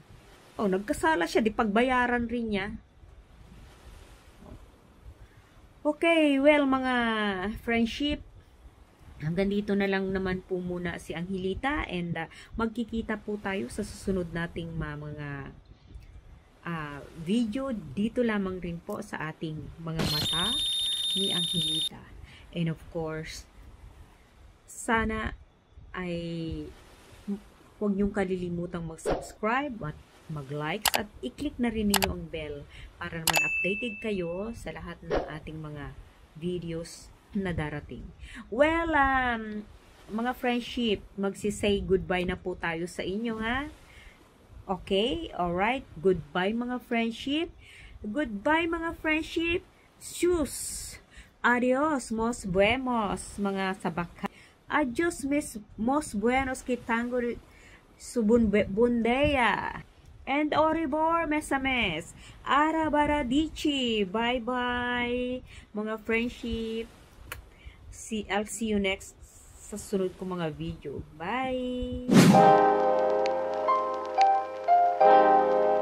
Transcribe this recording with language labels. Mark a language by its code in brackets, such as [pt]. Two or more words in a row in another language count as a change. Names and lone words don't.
[tl] Nagkasala siya, di pagbayaran rin niya. [en] Okay, well, [tl] mga friendship, hanggang dito na lang naman po muna si Angelita, and magkikita po tayo sa susunod nating mga video dito lamang rin po sa ating mga mata ni Angelita. [en] And of course, [tl] sana ay huwag niyong kalilimutang mag-subscribe at mag-likes at i-click na rin ninyo ang bell para naman updated kayo sa lahat ng ating mga videos na darating. Well, mga friendship, magsisay goodbye na po tayo sa inyo, ha? [en] Okay? Alright? [tl] Goodbye, mga friendship. Goodbye, mga friendship. Sus! Adios, mos buenos, mga sabaka. Adios, mos buenos, kitango subundeya. And Oribor Mesames, Arabaradichi, bye-bye, mga friendship. [en] I'll see you next [tl] sa sunod ko mga video. [en] Bye!